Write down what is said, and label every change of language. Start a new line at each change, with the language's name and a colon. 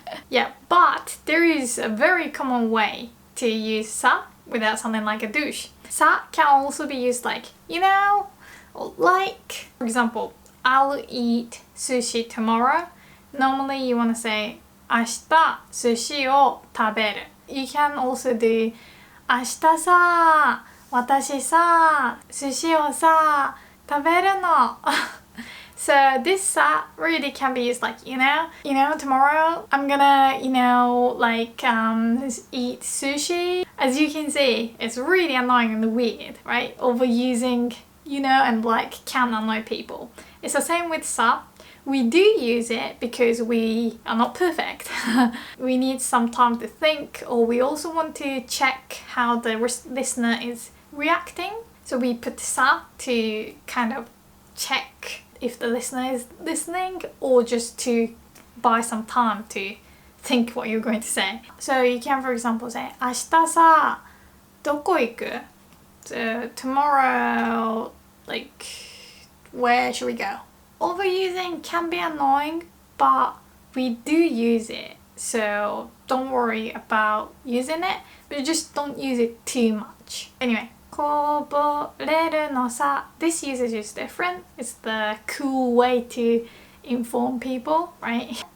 English: Yeah, but there is a very common way to use sa without sounding like a douche. Sa can also be used like, you know, or like. For example, I'll eat sushi tomorrow. Normally you want to say
Japanese: 明日寿司を食べる.
English: You can also do
Japanese: 明日さ私さ寿司をさ食べるの.
English: So this sa really can be used like, you know, tomorrow I'm gonna, like eat sushi. As you can see, it's really annoying and weird, right? Overusing, and like can annoy people. It's the same with sa. We do use it because we are not perfect. We need some time to think, or we also want to check how the listener is reacting. So we put sa to kind of check if the listener is listening, or just to buy some time to think what you're going to say. So you can, for example, say
Japanese: 明日さどこ行く?
English: So tomorrow, like, where should we go? Overusing can be annoying, but we do use it. So don't worry about using it, but just don't use it too much.
Japanese: Anyway, こぼれるのさ.
English: This usage is different. It's the cool way to inform people, right?